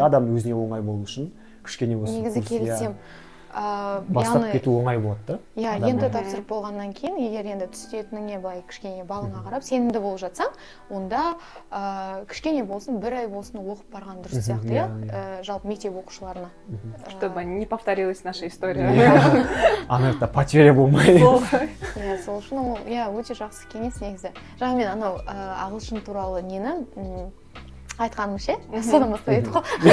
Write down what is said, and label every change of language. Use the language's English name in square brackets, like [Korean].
[Kazakh] Адам өзіне оңай болу үшін кішкене болсын. Негізі келісем. Бастап кету оңай болады да. Иә, енді тапсырып болғаннан кейін, егер енді түсетініңе былай кішкене балыңа қарап, сенімді болып жатсаң, онда кішкене болсын, 1 ай болсын оқып барған дұрыс сияқты, иә, жалпы мектеп оқушыларына. [Russian] Чтобы не повторилась наша история. [Kazakh] Ана жақта потеря болмай. Иә, сол үшін ол өте жақсы кеңес негізі. Жаңа мен анау ағылшын туралы нені айтқаным ше, содан бастап еді ғой.